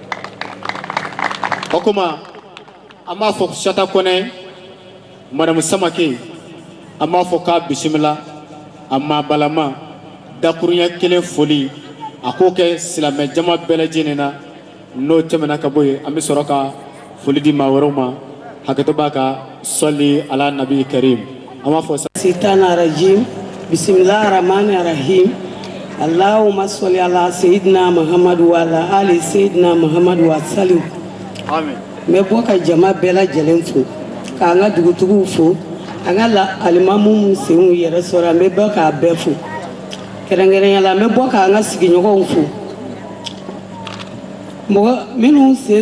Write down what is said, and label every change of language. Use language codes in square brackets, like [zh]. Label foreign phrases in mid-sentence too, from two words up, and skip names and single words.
[bm] o kuma an b'a fɔ Sata Kɔnɛ Madamu Samake an b'a fɔ k'a bisimila a maa balama dakuruɲɛ kelen foli a k'o kɛ silamɛ jama bɛɛ lajɛlen na n'o tɛmɛna ka bɔ yen an bɛ sɔrɔ ka foli di maa wɛrɛw ma hakɛto b'a ka sɔli ala [ar] نبي كريم [bm] an b'a fɔ [ar] الشيطان الرجيم بسم الله الرحمن الرحيم اللهم صل على سيدنا محمد وعلى آل سيدنا محمد وسلم amen [bm] me bɔ ka jama bɛɛ lajɛlen fo k'an ka dugutigiw fo an ka alimamu senw yɛrɛ sɔrɔ an bɛ bɔ k'a bɛɛ fo kɛrɛnkɛrɛnya la an bɛ bɔ k'an ka sigiɲɔgɔnw fo mɔgɔ minnu sen